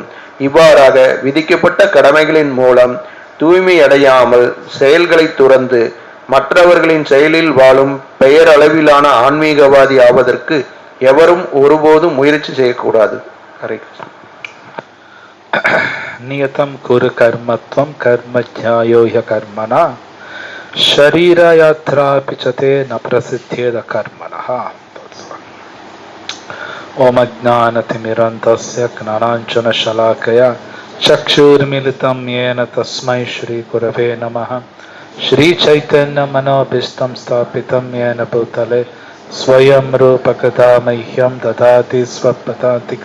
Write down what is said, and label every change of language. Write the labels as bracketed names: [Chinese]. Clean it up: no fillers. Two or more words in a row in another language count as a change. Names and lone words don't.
[Tamil] இவ்வாறாக விதிக்கப்பட்ட கடமைகளின் மூலம் தூய்மை அடையாமல் செயல்களை துறந்து மற்றவர்களின் செயலில் வாழும் பெயரளவிலான ஆன்மீகவாதி ஆவதற்கு எவரும் ஒருபோதும் முயற்சி செய்யக்கூடாது. ஹரே கிருஷ்ணா. [Sanskrit] नियतं कुरु कर्मत्वं कर्मज्यायो ह्यकर्मणा शरीरयात्रापि च ते न प्रसिद्ध्येद कर्मणः। ओम अज्ञानतिमिरन्तस्य ज्ञानाञ्जनशलाकया चक्षुर्मिलितं येन तस्मै श्रीगुरवे नमः। श्रीचैतन्यमनोभीष्टं स्थापितं येन भूतले स्वयं रूपकदा मह्यं ददाति स्वपदान्तिकं।